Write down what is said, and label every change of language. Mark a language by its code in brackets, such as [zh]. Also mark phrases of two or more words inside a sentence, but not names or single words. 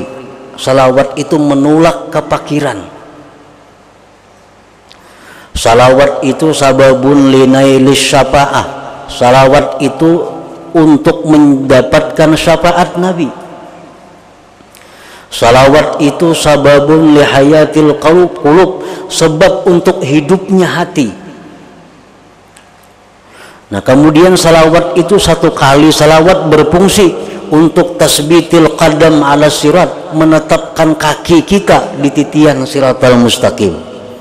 [id] Salawat itu menolak kepakiran. Salawat itu [ar] سبب لنيل الشفاعة. [id] Salawat itu untuk mendapatkan syafaat Nabi. Salawat itu [ar] سبب لحياة القلوب, [id] sebab untuk hidupnya hati. Nah, kemudian salawat itu satu kali salawat berfungsi untuk [ar] تثبيت القدم على الصراط, [id] menetapkan kaki kita di titian siratal mustaqim.